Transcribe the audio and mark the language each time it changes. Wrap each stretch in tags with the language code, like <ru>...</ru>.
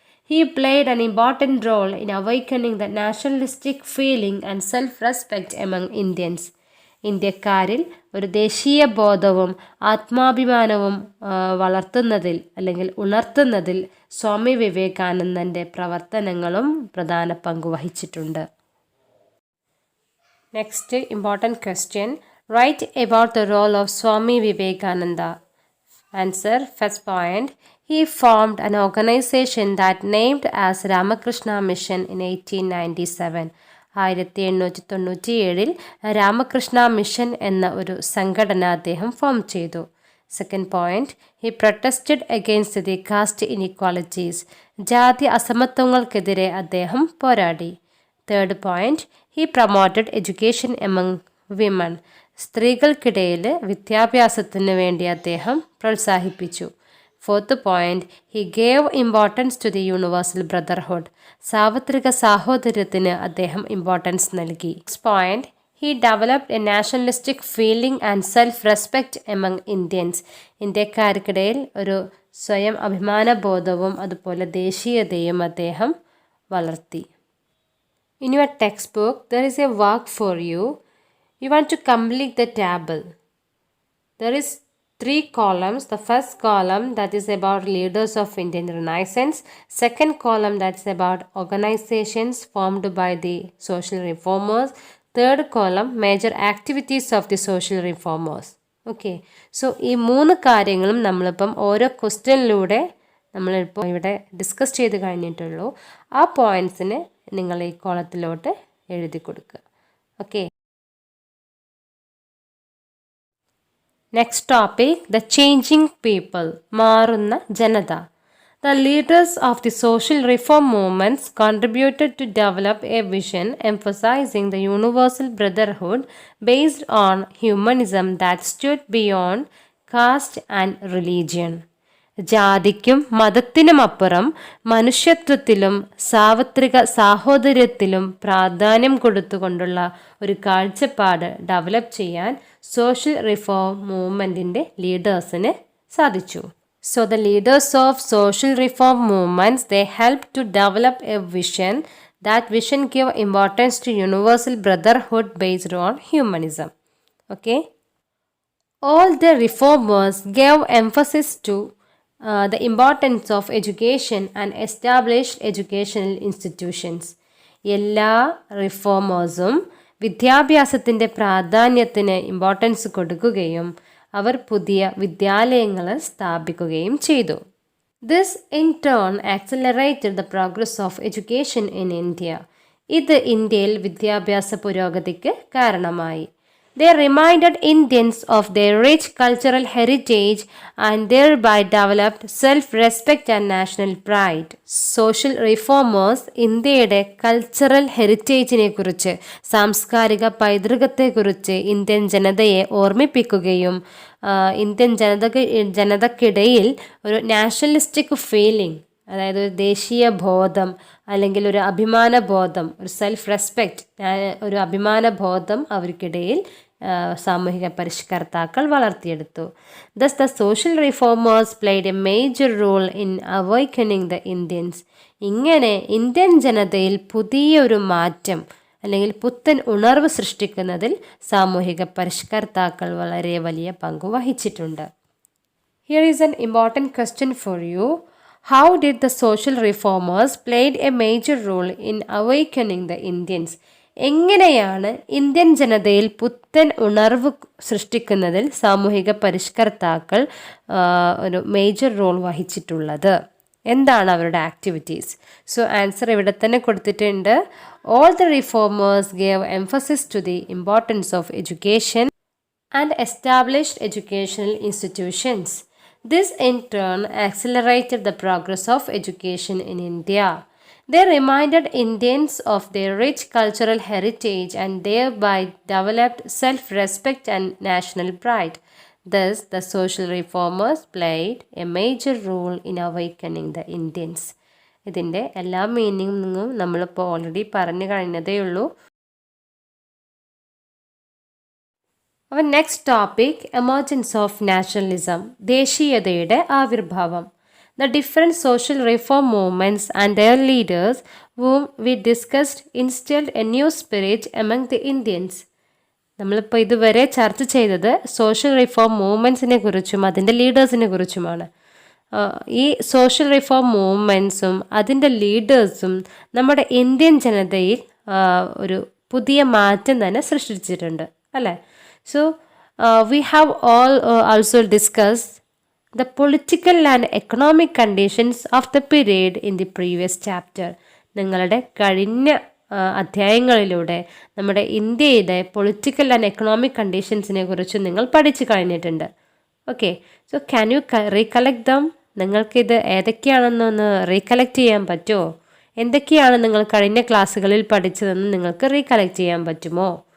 <en>He played an important role in awakening the nationalistic feeling and self respect among Indians.</en> <ml>ഇന്ത്യക്കാരിൽ ഒരു ദേശീയ ബോധവും ആത്മാഭിമാനവും വളർത്തുന്നതിൽ അല്ലെങ്കിൽ ഉണർത്തുന്നതിൽ സ്വാമി വിവേകാനന്ദൻ്റെ പ്രവർത്തനങ്ങളും പ്രധാന പങ്ക് വഹിച്ചിട്ടുണ്ട്.</ml> <en>Next important question, write about the role of Swami Vivekananda. Answer, first point, he formed an organization that named as Ramakrishna Mission in 1897.</en> <ml>1897 Ramakrishna mission എന്ന ഒരു സംഘടന അദ്ദേഹം ഫോം ചെയ്തു.</ml> <en>Second point, he protested against the caste inequalities.</en> <ml>ജാതി അസമത്വങ്ങൾക്കെതിരെ അദ്ദേഹം പോരാടി.</ml> <en>Third point, he promoted education among women.</en> <ml>സ്ത്രീകൾക്കിടയിൽ വിദ്യാഭ്യാസത്തിന് വേണ്ടി അദ്ദേഹം പ്രോത്സാഹിപ്പിച്ചു.</ml> <en>Fourth point, he gave importance to the universal brotherhood.</en> <ml>സാർവത്രിക സാഹോദര്യത്തിന് അദ്ദേഹം ഇമ്പോർട്ടൻസ് നൽകി.</ml> <en>Next point, he developed a nationalistic feeling and self respect among Indians.</en> <ml>ഇന്ത്യക്കാർക്കിടയിൽ ഒരു സ്വയം അഭിമാനബോധവും അതുപോലെ ദേശീയതയും അദ്ദേഹം വളർത്തി.</ml> <en>In your textbook, there is a work for you. You want to complete the table. There is 3 columns. The first column that is about leaders of Indian Renaissance. Second column that's about organizations formed by the social reformers. Third column major activities of the social reformers. Okay.</en> <ml>So ഈ 3 കാര്യങ്ങളും നമ്മളിപ്പം ഓരോ ക്വസ്റ്റ്യനിലൂടെ നമ്മളിപ്പോൾ ഇവിടെ discuss ചെയ്ത് കഴിഞ്ഞിട്ടുള്ളൂ. ആ പോയിന്റ്സിന് നിങ്ങൾ ഈ കോളത്തിലോട്ട് എഴുതി കൊടുക്കുക. Okay.</ml> <en>Next topic, the changing people.</en> <ml>മാറുന്ന ജനത.</ml> <en>The leaders of the social reform movements contributed to develop a vision emphasizing the universal brotherhood based on humanism that stood beyond caste and religion.</en> <ml>ജാതിക്കും മതത്തിനുമപ്പുറം മനുഷ്യത്വത്തിലും സാർവത്രിക സാഹോദര്യത്തിലും പ്രാധാന്യം കൊടുത്തുകൊണ്ടുള്ള ഒരു കാഴ്ചപ്പാട് develop ചെയ്യാൻ social reform മൂവ്മെൻറ്റിൻ്റെ ലീഡേഴ്സിന് സാധിച്ചു.</ml> <en>So the leaders of social reform movements, they helped to develop a vision. That vision gave importance to universal brotherhood based on humanism. Okay. All the reformers gave emphasis to the importance of education and established educational institutions.</en> <ml>എല്ലാ റിഫോമേഴ്സും വിദ്യാഭ്യാസത്തിൻ്റെ പ്രാധാന്യത്തിന് importance കൊടുക്കുകയും അവർ പുതിയ വിദ്യാലയങ്ങൾ സ്ഥാപിക്കുകയും ചെയ്തു.</ml> <en>This in turn accelerated the progress of education in India.</en> <ml>ഇത് ഇന്ത്യയിൽ വിദ്യാഭ്യാസ പുരോഗതിക്ക് കാരണമായി.</ml> <en>They reminded Indians of their rich cultural heritage and thereby developed self-respect and national pride.</en> <ml>Social reformers ഇന്ത്യയുടെ കൾച്ചറൽ ഹെറിറ്റേജിനെ കുറിച്ച്, സാംസ്കാരിക പൈതൃകത്തെക്കുറിച്ച് ഇന്ത്യൻ ജനതയെ ഓർമ്മിപ്പിക്കുകയും ഇന്ത്യൻ ജനതയ്ക്കിടയിൽ ഒരു നാഷണലിസ്റ്റിക് ഫീലിംഗ്, അതായത് ഒരു ദേശീയ ബോധം അല്ലെങ്കിൽ ഒരു അഭിമാന ബോധം, ഒരു സെൽഫ് റെസ്പെക്റ്റ്, ഒരു അഭിമാന ബോധം അവർക്കിടയിൽ സാമൂഹിക പരിഷ്കർത്താക്കൾ വളർത്തിയെടുത്തു.</ml> <en>Thus the social reformers played a major role in awakening the Indians.</en> <ml>ഇങ്ങനെ ഇന്ത്യൻ ജനതയിൽ പുതിയൊരു മാറ്റം അല്ലെങ്കിൽ പുത്തൻ ഉണർവ് സൃഷ്ടിക്കുന്നതിൽ സാമൂഹിക പരിഷ്കർത്താക്കൾ വളരെ വലിയ പങ്ക് വഹിച്ചിട്ടുണ്ട്.</ml> <en>Here is an important question for you. How did the social reformers played a major role in awakening the Indians?</en> <ml>എങ്ങനെയാണ് ഇന്ത്യൻ ജനതയിൽ പുത്തൻ ഉണർവ് സൃഷ്ടിക്കുന്നതിൽ സാമൂഹിക പരിഷ്കർത്താക്കൾ ഒരു മേജർ റോൾ വഹിച്ചിട്ടുള്ളത്? എന്താണ് അവരുടെ ആക്ടിവിറ്റീസ്? സോ ആൻസർ ഇവിടെ തന്നെ കൊടുത്തിട്ടുണ്ട്.</ml> <en>All the reformers gave emphasis to the importance of education and established educational institutions. This in turn accelerated the progress of education in India. They reminded Indians of their rich cultural heritage and thereby developed self-respect and national pride. Thus, the social reformers played a major role in awakening the Indians.</en> <ml>ഇതിൻ്റെ എല്ലാ മീനിങ്ങും നമ്മളിപ്പോൾ already പറഞ്ഞു കഴിഞ്ഞതേ ഉള്ളൂ.</ml> <en>Our next topic, emergence of nationalism.</en> <ml>ദേശീയതയുടെ ആവിർഭാവം.</ml> <en>The different social reform movements and their leaders whom we discussed instilled a new spirit among the Indians.</en> <ml>നമ്മളിപ്പോൾ ഇതുവരെ ചർച്ച ചെയ്തത് സോഷ്യൽ റിഫോം മൂവ്മെൻറ്റ്സിനെ കുറിച്ചും അതിൻ്റെ ലീഡേഴ്സിനെ കുറിച്ചുമാണ്. ഈ സോഷ്യൽ റിഫോം മൂവ്മെൻറ്റ്സും അതിൻ്റെ ലീഡേഴ്സും നമ്മുടെ ഇന്ത്യൻ ജനതയിൽ ഒരു പുതിയ മാറ്റം തന്നെ സൃഷ്ടിച്ചിട്ടുണ്ട്, അല്ലേ?</ml> <en>So, we have also discussed the political and economic conditions of the period in the previous chapter.</en> <ml>നിങ്ങളുടെ കഴിഞ്ഞ അധ്യായങ്ങളിലൂടെ നമ്മുടെ ഇന്ത്യയുടെ പൊളിറ്റിക്കൽ ആൻഡ് എക്കണോമിക് കണ്ടീഷൻസിനെ കുറിച്ച് നിങ്ങൾ പഠിച്ചു കഴിഞ്ഞിട്ടുണ്ട്.</ml> <en>Okay, so can you recollect them?</en> <ml>നിങ്ങൾക്കിത് ഏതൊക്കെയാണെന്നൊന്ന് റീകളക്ട് ചെയ്യാൻ പറ്റുമോ? എന്തൊക്കെയാണ് നിങ്ങൾ കഴിഞ്ഞ ക്ലാസ്സുകളിൽ പഠിച്ചതെന്ന് നിങ്ങൾക്ക് റീകളക്ട് ചെയ്യാൻ പറ്റുമോ?</ml>